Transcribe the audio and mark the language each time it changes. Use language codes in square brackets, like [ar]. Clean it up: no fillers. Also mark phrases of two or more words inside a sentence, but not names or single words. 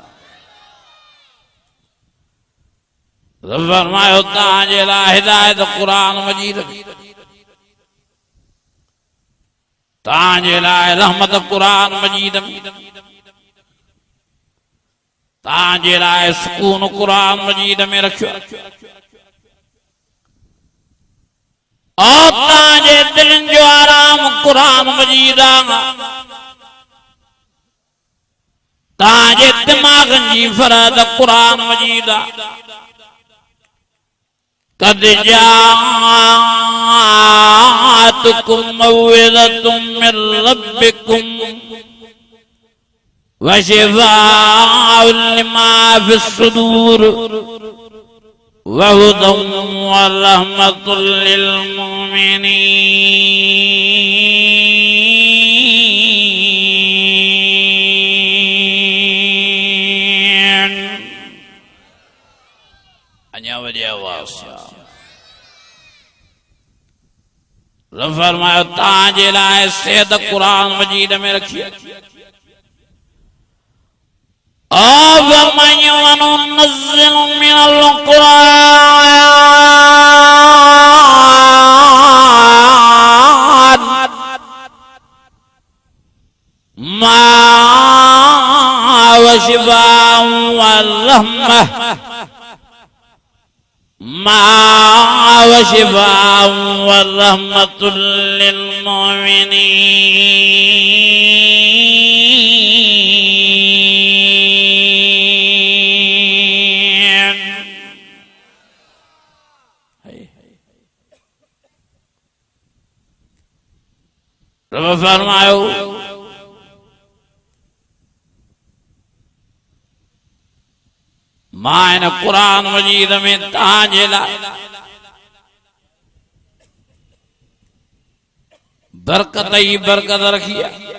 [sd] रब फरमायो तव्हांजे लाइ हिदायत कुरान मजीद, तांजे लाइ रहमत कुरान मजीद में, तांजे लाइ सुकून कुरान मजीद में रखियो। और तांजे दिलनि जो आराम कुरान मजीद आहे, तांजे दिमाग़नि जी फरहत कुरान मजीद आहे। [ar] قد جاءتكم موعظة من ربكم وشفاء لما في الصدور وهدى ورحمة للمؤمنين. [sd] अञा वॾी आवाज़ सां रब फरमायो तांजे लाइ सेहत कुरान मजीद में रखी। [ar] फरमायो وننزل من القرآن ما وشفاء ورحمة ما وشفاء ورحمة للمؤمنين. [sd] रब फरमायो मां इन कुरान मजीद में तव्हांजे लाइ बरकत ही बरकत रखी आहे।